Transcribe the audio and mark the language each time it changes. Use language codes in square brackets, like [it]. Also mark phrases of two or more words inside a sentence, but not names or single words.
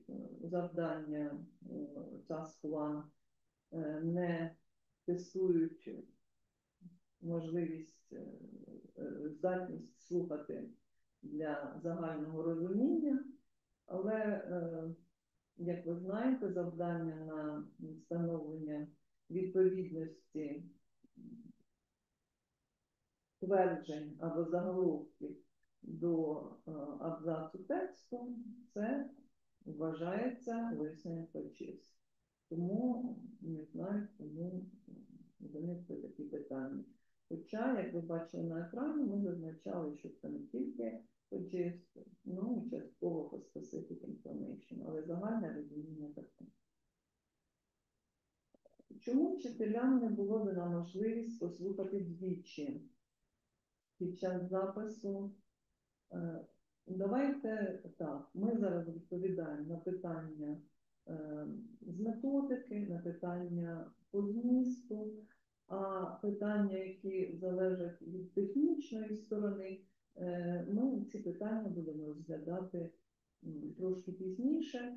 [uk] завдання Task 1 не тестують можливість, здатність слухати для загального розуміння, але, як ви знаєте, завдання на встановлення відповідності тверджень або заголовків до абзацу тексту, це вважається [en] listening practice. [uk] Тому не знаю, чому виникли такі питання. Хоча, як ви бачили на екрані, ми зазначали, що це не тільки practice, ну і частково по [en] specific information, [uk] але загальне розуміння таке. Чому вчителям не було дана можливість послухати двічі під час запису? Давайте так, ми зараз відповідаємо на питання з методики, на питання по змісту, а питання, які залежать від технічної сторони, ми ці питання будемо розглядати трошки пізніше.